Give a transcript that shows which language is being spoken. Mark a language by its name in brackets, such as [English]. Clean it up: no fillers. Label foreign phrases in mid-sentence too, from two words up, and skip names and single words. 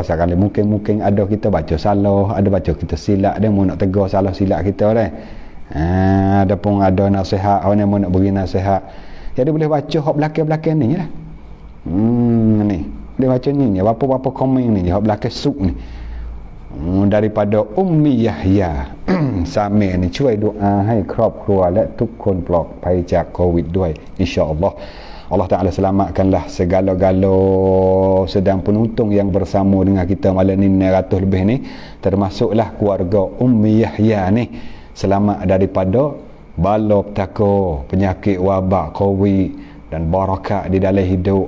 [Malay] Pasal kali mungkin ada kita baca salah, ada baca kita silap, dia mau nak tegur salah silap kita dah. Ada pun ada nasihat, orang mau nak beri nasihat. Jadi boleh baca hak belakang-belakang ni lah. Ni. Boleh baca ni. Apa-apa komen ni. Hak belakang suk ni. daripada Ummi Yahya [Thai] สามีนี่ช่วยดุอาให้ครอบครัวและทุกคนปลอดภัยจากโควิดด้วย [Malay] insya-Allah Allah Ta'ala selamatkanlah segala-gala sedang penuntung yang bersama dengan kita malam ni 900 lebih ni, termasuklah keluarga Ummi Yahya ni, selamat daripada bala petaka penyakit wabak covid dan barakat di dalam hidup.